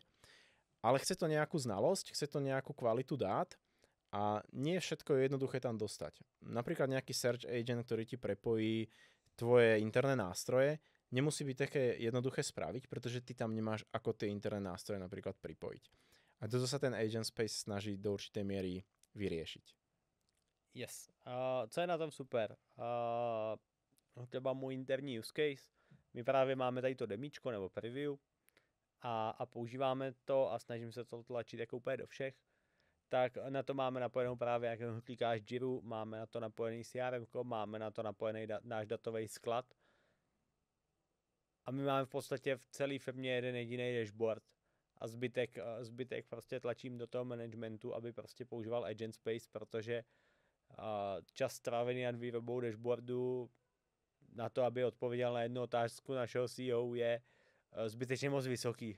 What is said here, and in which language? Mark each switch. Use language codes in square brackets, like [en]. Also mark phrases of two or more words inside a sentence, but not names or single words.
[sk] Ale chce to nejakú znalosť, chce to nejakú kvalitu dát a nie všetko je jednoduché tam dostať. Napríklad nejaký [en] search agent, [sk] ktorý ti prepojí tvoje interné nástroje, nemusí byť také jednoduché spraviť, pretože ty tam nemáš ako tie interné nástroje napríklad pripojiť. A toto sa ten Agent Space snaží do určitej miery vyriešiť. Yes. [cs] Co je na tom super? Třeba můj interní [en] use case. [cs] My právě máme tady to demíčko nebo preview a používáme to a snažím se to tlačit jako úplně do všech. Tak na to máme napojenou právě, jak klikáš Jiru, máme na to napojený CRM, máme na to napojený náš datový sklad. A my máme v podstatě v celé firmě jeden jediný dashboard a zbytek prostě tlačím do toho managementu, aby prostě používal Agent Space, protože čas strávený nad výrobou dashboardu na to, aby odpověděl na jednu otázku našeho CEO je zbytečně moc vysoký.